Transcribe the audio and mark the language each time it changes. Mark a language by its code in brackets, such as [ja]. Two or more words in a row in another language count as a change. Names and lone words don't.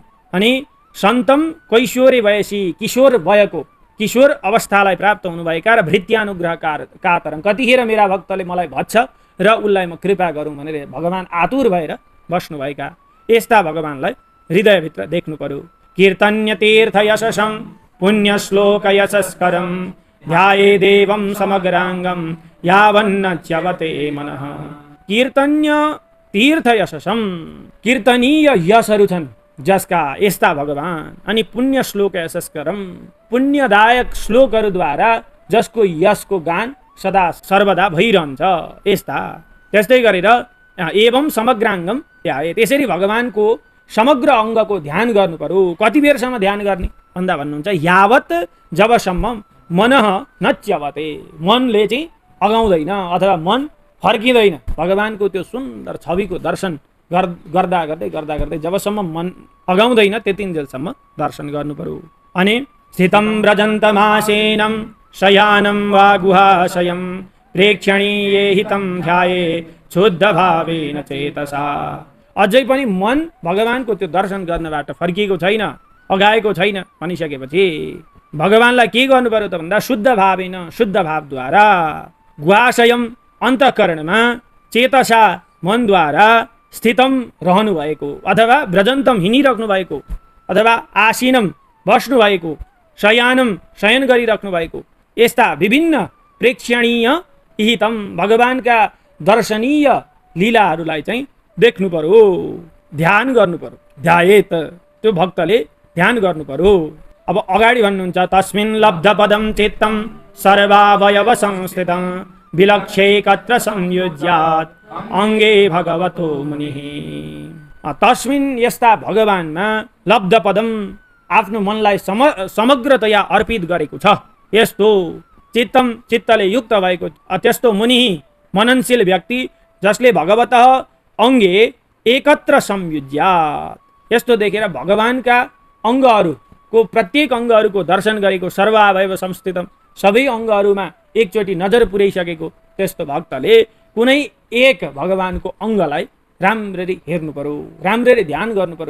[ne] अनि [sa] सन्तम कैशोरे वयसी, [ne] किशोर भएको, किशोर अवस्थालाई प्राप्त हुनुभएका र [sa] भृत्यानुग्रह कातरम, [ne] कतिखेर मेरा भक्तले मलाई भन्छ र उसलाई म कृपा गरौँ भनेर भगवान आतुर भएर बस्नुभएका यस्ता भगवानलाई हृदयभित्र देख्नु पर्यो। [sa] कीर्तन्य तीर्थ यशसं पुण्य श्लोक यशस्करं ध्याये देवं समग्रांगम यावन्न च्यवते मनः। कीर्तन्य तीर्थ यशसं, [ne] कीर्तनीय यशहरू छन् जसका यस्ता भगवान अनि [sa] पुण्य श्लोक यशस्करम [ne] पुण्यदायक श्लोकहरूद्वारा जसको यशको गान सदा सर्वदा भइरहन्छ यस्ता। त्यस्तै गरेर एवं समग्राङ्गम त्यसरी भगवानको समग्र अङ्गको ध्यान गर्नु पर्यो। कति बेरसम्म ध्यान गर्ने भन्दा भन्नुहुन्छ यावत जबसम्म [sa] मनः न च्यवते [ne] मनले चाहिँ अगाउँदैन अथवा मन फर्किँदैन भगवानको त्यो सुन्दर छविको दर्शन गर्दा गर्दै जबसम्म मन अगाउँदैन त्यतिन्जेलसम्म दर्शन गर्नु पर्यो। [sa] अनि स्थितं व्रजन्तमासेनं शयानं वा गुहाशयं प्रेक्षणीये हितं ध्याये शुद्ध भावेन चेतसा। [ne] अझै पनि मन भगवानको त्यो दर्शन गर्नबाट फर्किएको छैन अगाएको छैन भनिसकेपछि भगवानलाई के गर्नु पर्यो त भन्दा [sa] शुद्ध भावेन [ne] शुद्ध भावद्वारा गुहाशयम अन्तःकरणमा चेतसा मनद्वारा स्थितम रहनु भएको अथवा व्रजन्तम हिँडिराख्नु भएको अथवा आसीनम बस्नु भएको शयानम शयन गरिराख्नु भएको यस्ता विभिन्न [sa] प्रेक्षणीय हितम [ne] भगवानका दर्शनीय लीलाहरूलाई चाहिँ देख्नु पर्यो ध्यान गर्नु पर्यो। ध्यायेत त्यो भक्तले ध्यान गर्नु पर्यो। अब अगाडि भन्नुहुन्छ [sa] तस्मिन् लब्ध पदम चित्तम सर्वावयव संस्थितं विलक्ष्यैकत्र संयुज्यात् अङ्गे भगवतो मुनिः। [ne] तस्मिन् यस्ता भगवानमा [sa] लब्ध पदम [ne] आफ्नो मनलाई समग्रतया अर्पित गरेको छ यस्तो चित्तम चित्तले युक्त भएको त्यस्तो मुनि मननशील व्यक्ति जसले [sa] भगवतः अङ्गे एकत्र संयुज्यात् [ne] यस्तो देखेर भगवानका अङ्गहरूको प्रत्येक अङ्गहरूको दर्शन गरेको [sa] सर्वावयव संस्थितम [ne] सबै अङ्गहरूमा एकचोटि नजर पुर्याइसकेको त्यस्तो भक्तले कुनै एक भगवानको अङ्गलाई राम्ररी हेर्नु पर्यो राम्ररी ध्यान गर्नु पर्यो।